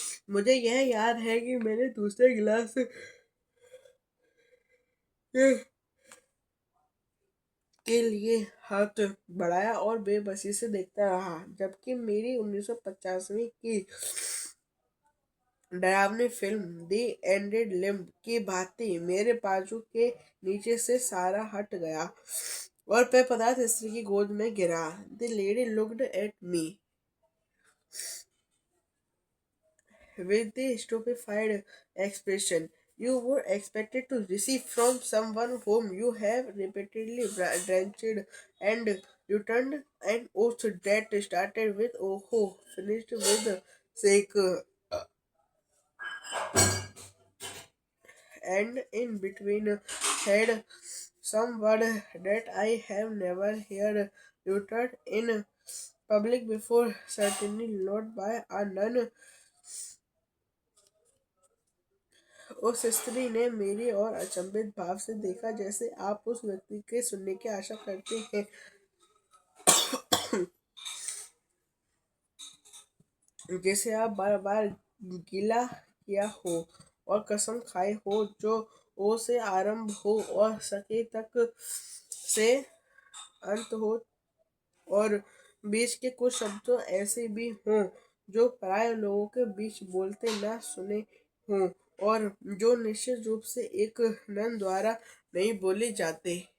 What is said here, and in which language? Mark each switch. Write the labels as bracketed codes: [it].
[hi] मुझे यह याद है कि मैंने दूसरे गिलास के लिए हाथ बढ़ाया और बेबसी से देखता रहा, जबकि मेरी 1985 की डरावनी फिल्म दी एंडेड लिम्ब की भांति मेरे बाजू के नीचे से सारा हट गया और पेय पदार्थ स्त्री की गोद में गिरा। [en] The lady looked at me with the stupefied expression you were expected to receive from someone whom you have repeatedly drenched, and returned an oath that started with "oh," finished with "sake," and in between had some word that I have never heard uttered in public before, certainly not by a nun. [hi] उस स्त्री ने मेरी ओर अचंभित भाव से देखा, जैसे आप उस व्यक्ति के सुनने की आशा करते हैं जिसे आप बार बार गिला किया हो और कसम खाई हो, जो ओ से आरंभ हो और सके तक से अंत हो, और बीच के कुछ शब्द ऐसे भी हों जो पराये लोगों के बीच बोलते न सुने हों, और जो निश्चित रूप से एक नन द्वारा नहीं बोले जाते।